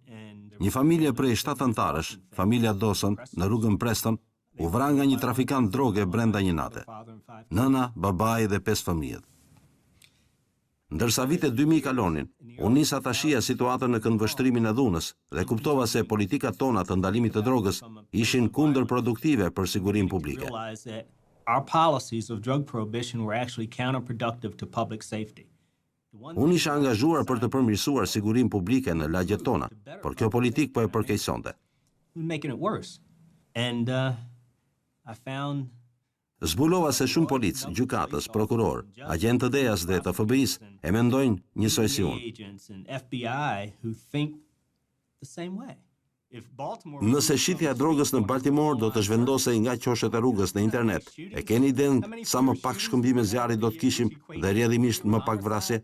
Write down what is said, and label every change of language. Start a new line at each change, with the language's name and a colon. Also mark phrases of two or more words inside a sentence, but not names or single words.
Albanian: Një familje prej 7 antarësh, familja Dawson, në rrugën Preston, u vranë nga një trafikant droge brenda një nate. Nëna, babai dhe 5 fëmijët. Ndërsa vitet 2000 kalonin, unë nisa ta shija situatën në këndvështrimin e dhunës dhe kuptova se politikat tona të ndalimit të drogës ishin kundërproduktive për sigurinë publike.
English: Our policies of drug prohibition were actually counterproductive to public safety.
Albanian: Unë isha angazhuar për të përmirësuar sigurinë publike në lagjet tona, por kjo politik po e përkeqësonte.
English: Making it worse. And I found
Albanian: Zbulova se shumë polic, gjykatës, prokuror, agentë të DEA-s dhe të FBI-s e mendojnë njësoj si unë. Nëse shitja e drogës në Baltimore do të zhvendosej nga qoshet e rrugës në internet, e keni idenë sa më pak shkëmbime zjarri do të kishim dhe rrjedhimisht më pak vrasje?